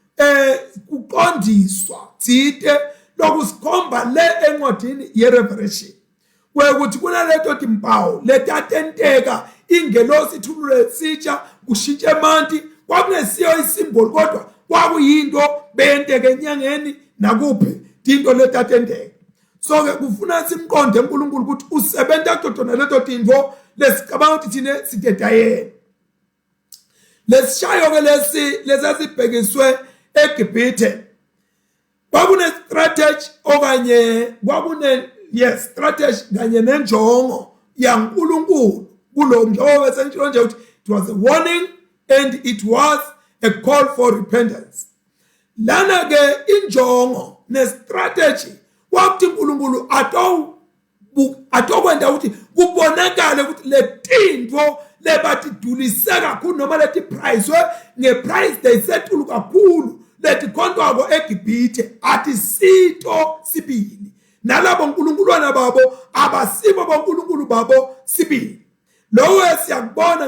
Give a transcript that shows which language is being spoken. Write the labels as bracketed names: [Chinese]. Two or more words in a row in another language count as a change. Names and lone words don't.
[Swati] kuqondiswa tsite lokusikhomba le encwadini yeRevelation kwekuthi kunaleto timpawu letatenteka ingelosi ithulule sitsha kushintshe emanti kwakungesiyo isymbol kodwa kwakuyinto beyenteke enyangeni nakuphi tinto letatenteka so ke kufuna simqonde uNkulunkulu ukuthi usebenza kutona leto tinto lesicabanga ukuthi thine sidedayena lesishayo ke lesasibhekiswe eGibhithe kwakune strategy okanye kwakune strategy kanye nenjongo yaNkulunkulu kulo njengoba sentshilo nje ukuthi [English] it was a warning and it was a call for repentance [Swati] lana ke injongo nestrategy wakuthi uNkulunkulu atokwenda ukuthi kubonakale ukuthi letinto lebadidulise kakhulu noma leti price ngeprice deyisetulu kakhulu letikhondwako eGibhithe athi sito sibili nalabo uNkulunkuluwana babo abasibo boNkulunkulu babo sibili lowo siyakubona